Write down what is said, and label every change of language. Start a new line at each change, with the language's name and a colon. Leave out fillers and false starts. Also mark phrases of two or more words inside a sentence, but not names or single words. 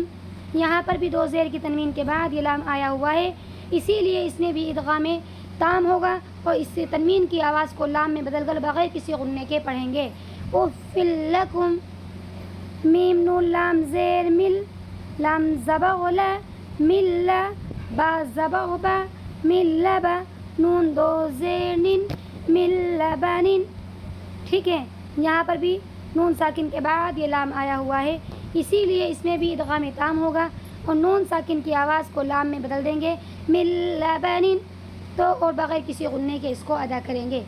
Urdu: یہاں پر بھی دو زیر کی تنوین کے بعد یہ لام آیا ہوا ہے، اسی لیے اس میں بھی ادغام تام ہوگا اور اس سے تنوین کی آواز کو لام میں بدل کر بغیر کسی غننے کے پڑھیں گے،
Arabic: افل لکم۔ میم نون لام زیر مل، لام زبر غلا مل، با زبر با مل با، نون دو زیر نن مل بنن۔
Urdu: ٹھیک ہے، یہاں پر بھی نون ساکن کے بعد یہ لام آیا ہوا ہے، اسی لیے اس میں بھی ادغام تام ہوگا اور نون ساکن کی آواز کو لام میں بدل دیں گے،
Arabic: مل بنن،
Urdu: تو اور بغیر کسی غننے کے اس کو ادا کریں گے۔